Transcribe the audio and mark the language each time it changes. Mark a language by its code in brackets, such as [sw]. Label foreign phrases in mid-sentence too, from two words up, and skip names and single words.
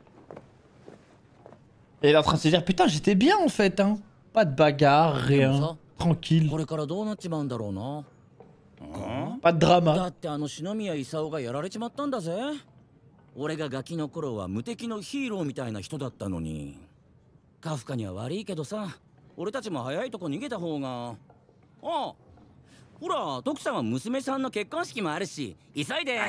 [fr] Et il est en train de se dire putain j'étais bien en fait hein. Pas de bagarre, rien. Tranquille. [ja] これからどうなっちまうんだろうな。 [fr] Pas de [ja] だ [fr] drama. [ja] って篠宮勲がやられちまったんだぜ。俺がガキの頃は無敵のヒーローみたいな人だったのに。カフカには悪いけどさ、俺たちも早いとこ逃げた方が。ああ、ほら徳さんは娘さんの結婚式もあるし、急いで。